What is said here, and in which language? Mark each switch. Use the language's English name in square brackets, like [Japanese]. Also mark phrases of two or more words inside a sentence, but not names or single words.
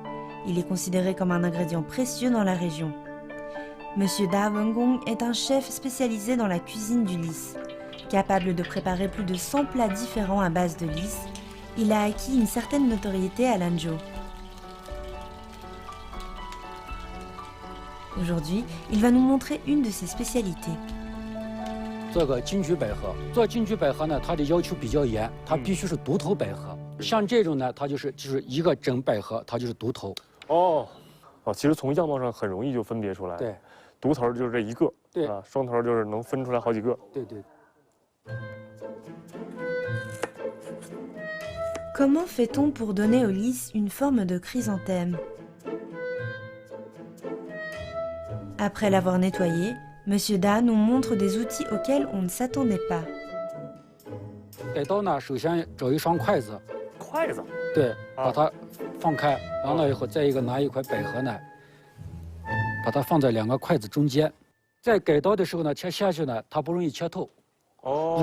[French] Il est considéré comme un ingrédient précieux dans la région. Monsieur Da Wengong est un chef spécialisé dans la cuisine du lys. Capable de préparer plus de 100 plats différents à base de lys, il a acquis une certaine notoriété à Lanzhou. Aujourd'hui, il va nous montrer une de ses spécialités. [Chinese] 做个金桔百合。做金桔百合呢，它的要求比较严，它必须是独头百合。像这种呢，它就是一个整百合，它就是独头。哦，其实从样貌上很容易就分别出来。对，独头就是这一个，对啊，双头就是能分出来好几个。对对。 [French] Comment fait-on pour donner au lys une forme de chrysanthème? Après l'avoir nettoyé, Monsieur Da nous montre des outils auxquels on ne s'attendait pas. [Chinese] 改刀呢，首先找一双筷子，筷子，对，把它放开，完了以后，再一个拿一块百合呢，把它放在2个筷子中间。在改刀的时候呢，切下去呢，它不容易切透。哦，